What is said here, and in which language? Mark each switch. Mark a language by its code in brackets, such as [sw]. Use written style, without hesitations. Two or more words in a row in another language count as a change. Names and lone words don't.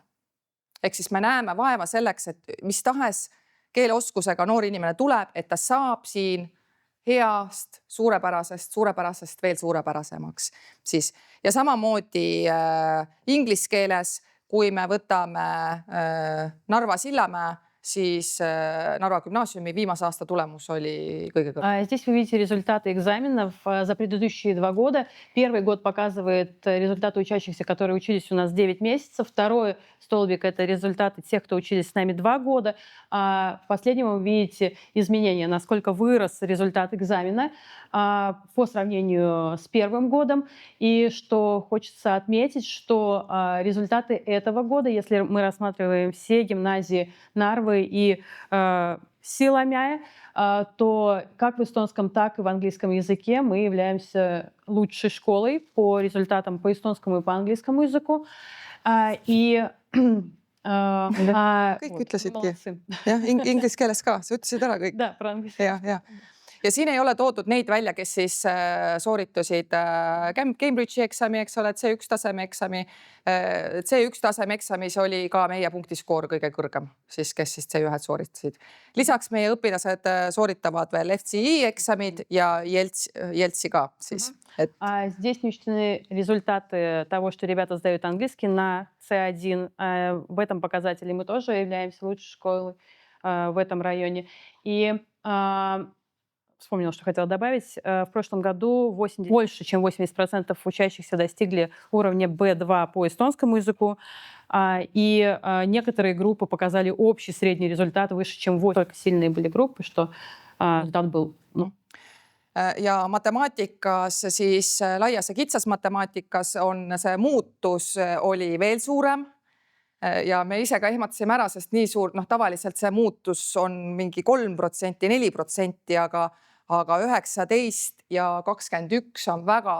[et] Ehk siis me näeme vaeva selleks, et mis tahes keeleoskusega noor inimene tuleb, et ta saab siin heast, suurepärasest veel suurepärasemaks. Siis. Ja samamoodi inglise keeles, kui me võtame Narva Sillamäe, siis Narva gümnaasiumi viimase aasta tulemus oli kõige kõrgem. [ru] Здесь вы видите результаты экзаменов за предыдущие 2 года. Первый год показывает результаты учащихся, которые учились у нас 9 месяцев. Второй столбик – это результаты тех, кто учились с нами 2 года. А в последнем вы видите изменения, насколько вырос результат экзамена по сравнению с первым годом. И что хочется отметить, что результаты этого года, если мы рассматриваем все гимназии Нарвы и Силамяя, то как в эстонском, так и в английском языке мы являемся лучшей школой по результатам по эстонскому и по английскому языку. И [et] kõik ütlesidki. Jah, inglise keeles ka, sa ütlesid ära kõik. [ru] Да, про английский. [et] Ja siin ei ole toodud neid välja, kes siis sooritusid Cambridge'i eksami, eks ole, C1 taseme eksami. C1 taseme eksamis oli ka meie punktiskoor kõige kõrgem, siis kes siis C1 sooritasid. Lisaks meie õpilased sooritavad veel FCI eksamid ja Jeltsi ka siis. [ru] Здесь не учтены результаты того, что ребята сдают английский на C1. В этом показателе мы тоже являемся лучшей школой в этом районе. И вспомнила, что хотела добавить. В прошлом году больше, чем 80% учащихся достигли уровня B2 по эстонскому языку. И некоторые группы показали общий средний результат выше, чем 8. Только сильные были группы, что результат был... [et] Ja matemaatikas siis laias ja kitsas matemaatikas on see muutus oli veel suurem. Ja me ise ka ehmatasime ära, sest nii suur, tavaliselt see muutus on mingi 3%, 4%, aga 19 ja 21 on väga suur muutus.